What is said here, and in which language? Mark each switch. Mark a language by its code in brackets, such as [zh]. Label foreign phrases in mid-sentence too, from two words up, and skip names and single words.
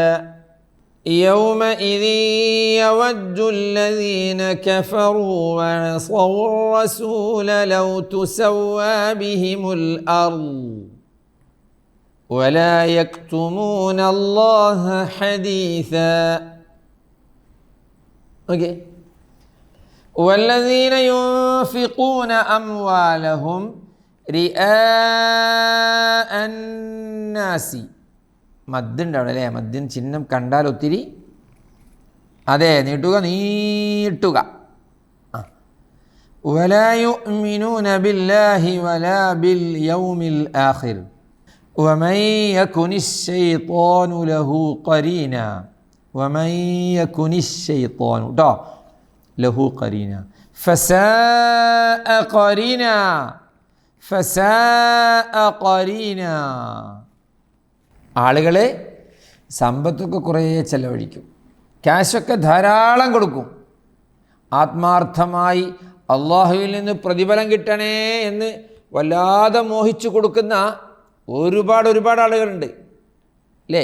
[ar] يومئذ يود الذين كفروا وعصوا الرسول لو تسوى بهم الأرض ولا يكتمون الله حديثا. Okay. والذين ينفقون أموالهم رئاء الناس. [ml] മദ്ദുണ്ടാവും അല്ലേ? മദ്ദിൻ ചിഹ്നം കണ്ടാൽ ഒത്തിരി അതെ നീട്ടുക. [ar] ولا يؤمنون بالله ولا باليوم الآخر ومن يكن الشيطان له قرينا. ومن يكن الشيطان له قرينا فساء قرينا. فساء قرينا. [ml] ആളുകളെ സമ്പത്തൊക്കെ കുറേ ചെലവഴിക്കും, ക്യാഷൊക്കെ ധാരാളം കൊടുക്കും, ആത്മാർത്ഥമായി അള്ളാഹുവിൽ നിന്ന് പ്രതിഫലം കിട്ടണേ എന്ന് വല്ലാതെ മോഹിച്ചു കൊടുക്കുന്ന ഒരുപാട് ആളുകളുണ്ട് അല്ലേ?